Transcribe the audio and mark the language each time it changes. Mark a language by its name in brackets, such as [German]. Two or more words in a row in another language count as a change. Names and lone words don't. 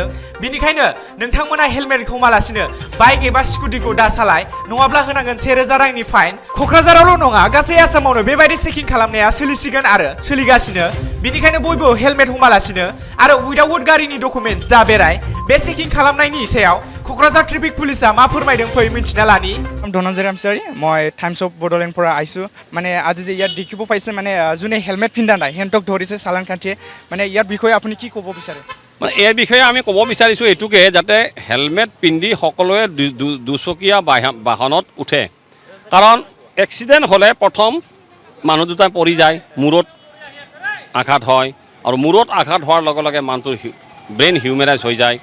[Bodo] बिनिखायनो नोंथांमोना हेलमेट हमालासिनो बाइक एबा स्कुटिखौ दा सालाय, नङाब्ला होनांगोन 1000 रांनि फाइन। क'क्राझारावल' नङा, गासै आसामावनो बेबायदि चेकिं खालामनाया सोलिसिगोन आरो सोलिगासिनो। बिनिखायनो बयबो हेलमेट हमालासिनो आरो उइदाउट गारिनि डकुमेन्टस दा बेराय। बे चेकिं खालामनायनि सायाव क'क्राझार ट्रेफिक पुलिसा मा फोरमायदों फै मिन्थिना लानि। [Assamese] Narzary মই টাইমছ অফ বডোলেণ্ড পৰা আহিছোঁ। মানে আজি যে ইয়াত দেখিব পাইছে মানে যোনে হেলমেট পিন্ধা নাই হেণ্টক ধৰিছে চালান কাটিয়ে, মানে ইয়াৰ বিষয়ে আপুনি কি ক'ব বিচাৰে? মানে এই বিষয়ে আমি ক'ব বিচাৰিছোঁ এইটোকে, যাতে হেলমেট পিন্ধি সকলোৱে দুচকীয়া বাহনত উঠে। কাৰণ এক্সিডেণ্ট হ'লে প্ৰথম মানুহ দুটা পৰি যায়, মূৰত আঘাত হয়, আৰু মূৰত আঘাত হোৱাৰ লগে লগে মানুহটোৰ ব্ৰেইন হিউমেৰাইজ হৈ যায়।